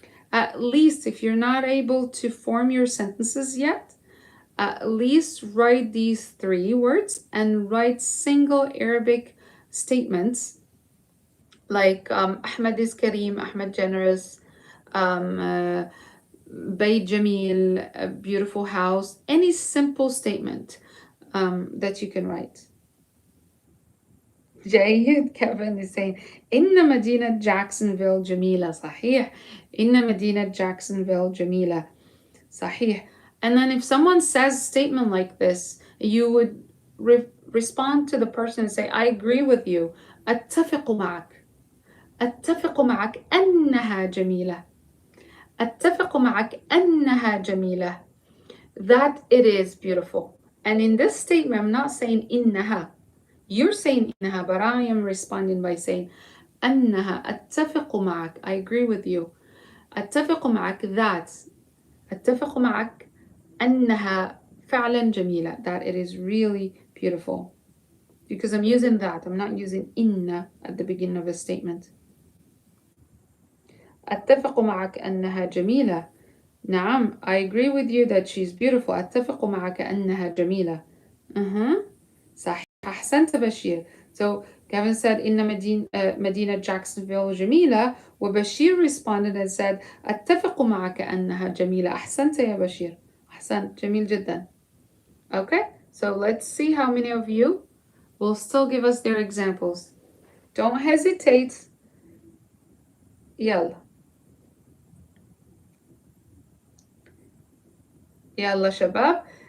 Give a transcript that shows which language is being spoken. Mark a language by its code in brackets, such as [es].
[en] At least if you're not able to form your sentences yet, at least write these 3 words and write single Arabic statements like Ahmed is Kareem, Ahmed generous, [ar] Bayt Jamil, [en] a beautiful house, any simple statement that you can write. [ar] جيد. [en] Kevin is saying [ar] إن مدينة Jacksonville جميلة. صحيح. إن مدينة Jacksonville جميلة. صحيح. [en] And then if someone says a statement like this, you would respond to the person and say, I agree with you. [ar] أتفق معك. أتفق معك أنها جميلة. أتفق معك أنها جميلة. [en] That it is beautiful. And in this statement, I'm not saying إنها. You're saying إنها, but I am responding by saying أنها. [ar] أتفق معك. [en] I agree with you. [ar] أتفق معك that. أتفق معك أنها فعلا جميلة. [en] That it is really beautiful. Because I'm using that. I'm not using إن at the beginning of a statement. [ar] أتفق معك أنها جميلة. [en] نعم, I agree with you that she's beautiful. [ar] أتفق معك أنها جميلة. صحيح. أحسنت بشير. [en] So Gavin said [ar] إن مدينة Jacksonville جميلة, وبشير responded [en] and said [ar] أتفق معك أنها جميلة. أحسنت يا بشير. أحسنت. جميل جدا. [en] Okay, so let's see how many of you will still give us their examples. Don't hesitate. يلا. [ar] يلا شباب.